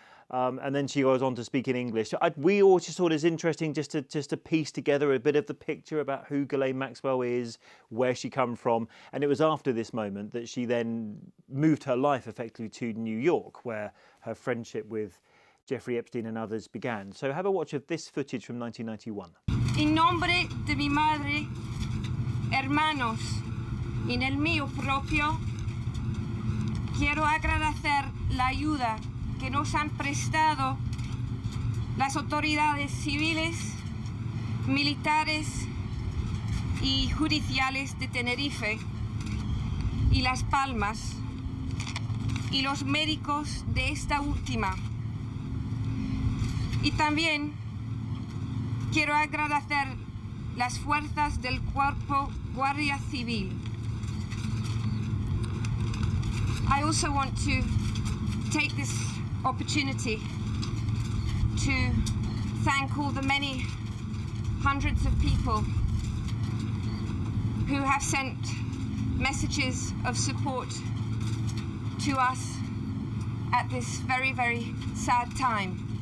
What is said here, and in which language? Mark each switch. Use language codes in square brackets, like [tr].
[en] And then she goes on to speak in English. So we all just thought it was interesting just to piece together a bit of the picture about who Ghislaine Maxwell is, where she come from. And it was after this moment that she then moved her life effectively to New York, where her friendship with Jeffrey Epstein and others began. So have a watch of this footage from 1991. [es] En nombre de mi madre, hermanos, y en el mío propio, quiero agradecer la ayuda que nos han prestado las autoridades civiles, militares y judiciales de Tenerife y Las Palmas y los médicos de esta última. Y también quiero agradecer las fuerzas del Cuerpo Guardia Civil. [en] I also want to take this opportunity to thank all the many hundreds of people who have sent messages of support to us at this very, very sad time.